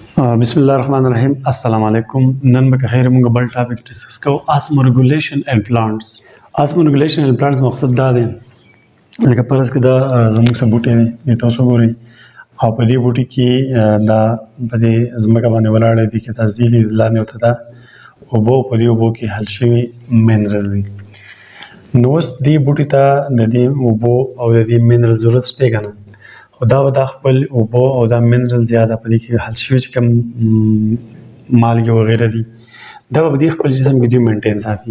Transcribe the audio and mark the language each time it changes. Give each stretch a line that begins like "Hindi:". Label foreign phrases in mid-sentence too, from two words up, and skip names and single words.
Arabic: بسم الله الرحمن الرحیم. السلام علیکم.
Pashto: نن به خیر موږ بل
English: topic discuss
Pashto: کوو،
English: osmoregulation and plants. osmoregulation and plants
Pashto: مقصد دا دی لکه فرض کړه دا زموږ څه بوټي دي تاسو ګورئ او په دې بوټي کې دا په دې ځمکه باندې ولاړ دي کې تازیلي لاندې وته دا اوبه په دې اوبو کې حل شوي منرل دي. نو اوس دې بوټي ته د دې اوبو او د دې منرل ضرورت شته که نه، خو دا به دا خپل اوبه او دا منرل زیاده په دې کې حل شوي چې کوم مالګې وغیره دي دا به په دې خپل جسم کې دوی مینټین ساتي.